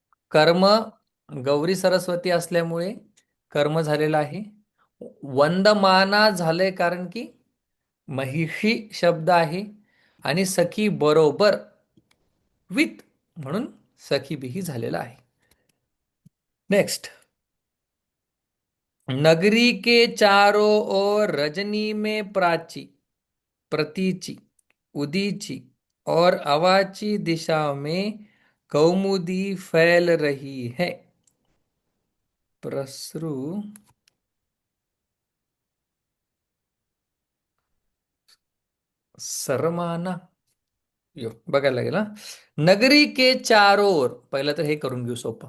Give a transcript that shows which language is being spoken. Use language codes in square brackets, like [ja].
[mr] कर्म गौरी सरस्वती असल्यामुळे कर्म झालेलं आहे. वंदमाना झालंय कारण की महिषी शब्द आहे, आणि सखी बरोबर विथ म्हणून सखी बिही झालेला आहे. [en] Next. [hi] नगरी के चारों ओर रजनी में प्राची, प्रतीची, उदीची और अवाची दिशा में कौमुदी फैल रही है. [mr] प्रसरू सरमाना, यो बघायला लागेल हा. [hi] नगरी के चारों ओर, [mr] पहिलं तर हे करून घेऊ सोपं.